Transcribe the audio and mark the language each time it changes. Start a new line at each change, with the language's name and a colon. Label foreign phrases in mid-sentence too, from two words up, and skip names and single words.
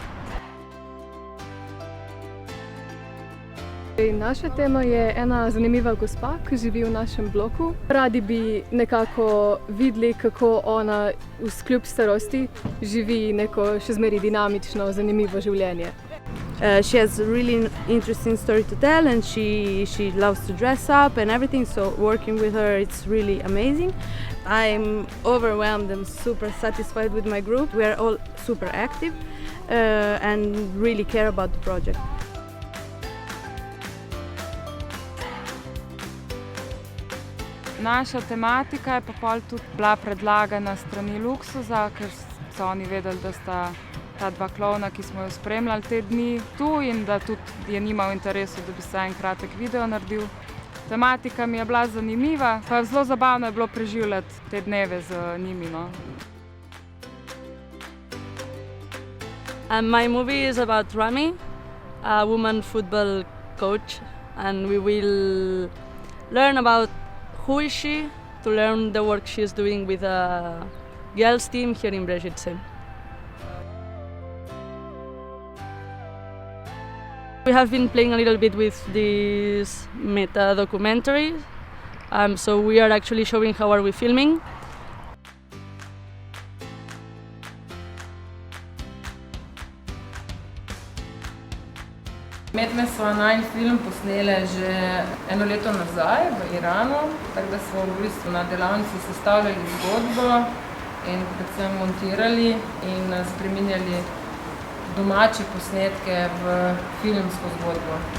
Slovenian: Naša tema je ena zanimiva gospa, ki živi v našem bloku. Radi bi nekako videli, kako ona vkljub starosti živi neko še zmeraj dinamično, zanimivo življenje.
English: She has a really interesting story to tell and she loves to dress up and everything, so working with her it's really amazing. I'm overwhelmed and super satisfied with my group. We are all super active and really care about the project.
Slovenian: Naša tematika je pa pol tudi bila predlagana strani Luksuza, ker so oni vedeli, da sta ta dva klovna, ki smo jo spremljali te dni tu in da tudi je njima v interesu, da bi se en kratek video naredil. Tematika mi je bila zanimiva, pa zelo zabavno je bilo preživljati te dneve z njimi. No.
English: My movie is about Rami, a woman football coach, and we will learn about who is she, to learn the work she is doing with a girls team here in Brežice. We have been playing a little bit with this meta documentary, so we are actually showing how are we filming.
Slovenian: Medme so najin film posnele že eno leto nazaj v Iranu, tako da smo v bistvu na delavnici sestavljali zgodbo in predvsem montirali in spreminjali domače posnetke v filmsko zgodbo.